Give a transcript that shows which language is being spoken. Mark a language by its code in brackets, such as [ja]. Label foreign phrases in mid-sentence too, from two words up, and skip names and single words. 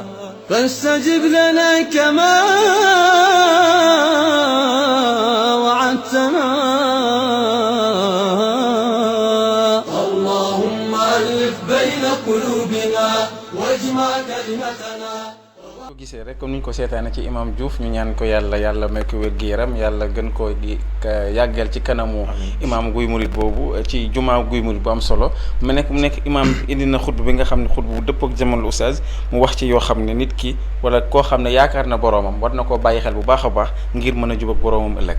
[ar] فاستجب لنا كما وعدتنا اللهم ألف بين قلوبنا واجمع كلمتنا [wo] ko gisee rek comme niñ ko seetaane ci imam Diouf ñu ñaan ko yàlla may ko wér gu yaram yàlla gën koo yàggal ci kanamu imam Guy Mouride boobu ci jumaa Guy Mouride bu am solo mu nekk imam indi na xutba bi nga xam ne xutba bu dëpp ak jamono oustaz mu wax ci yoo xam ne nit ki wala koo xam ne yaakaar na boroomam war na koo bàyyi xel bu baax a baax ngir mën a jub ak boroomam ëllëg.